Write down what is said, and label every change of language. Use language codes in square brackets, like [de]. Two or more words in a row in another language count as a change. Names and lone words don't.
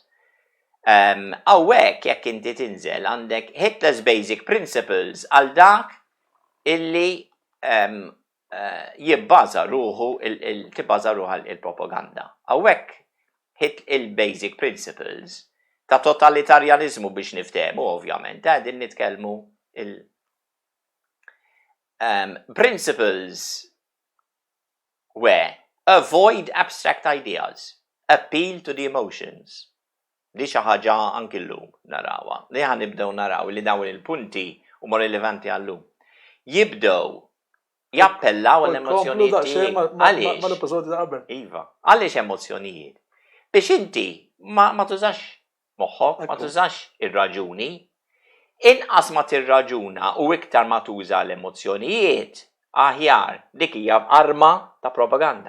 [mt] Hawnhekk jekk inti tinżel għandek [en] Hitler's Basic Principles [mt] għal dak illi tibbaża ruħha il-propaganda. Hawnhekk il- [en] Basic Principles [mt] ta' totalitarjanizmu biex niftehmu ovvjament, qegħdin nitkellmu [en] principles were avoid abstract ideas, appeal to the emotions. [mt] Li xi ħaġa anki llum narawha. Li ħanibdew naraw li dawn il-punti huma rilevanti għallum. Jibdew jappellaw l-emozzjonijiet. Għaliex? Iva, għaliex emozzjonijiet? Biex inti ma tużax moħħok, ma tużax ir-raġuni, inqas ma tirraġuna u iktar ma tuża l-emozzjonijiet, aħjar dik hija arma ta' propaganda.